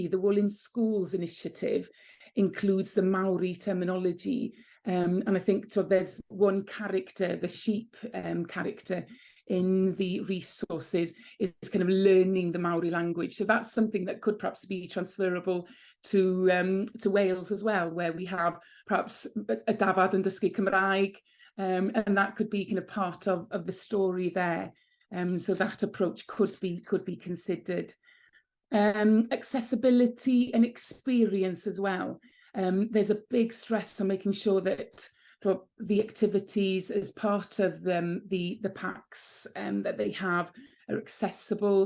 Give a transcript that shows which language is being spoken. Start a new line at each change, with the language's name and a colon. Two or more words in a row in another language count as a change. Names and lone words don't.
English: The Wool in Schools initiative includes the Maori terminology. And I think there's one character, the sheep character in the resources, is kind of learning the Maori language. So that's something that could perhaps be transferable to Wales as well, where we have perhaps a
Welsh: dafad yn dysgu Cymraeg,
English: and that could be kind of part of the story there. So that approach could be considered. Accessibility and experience as well. There's a big stress on making sure that for the activities as part of the packs that they have are accessible.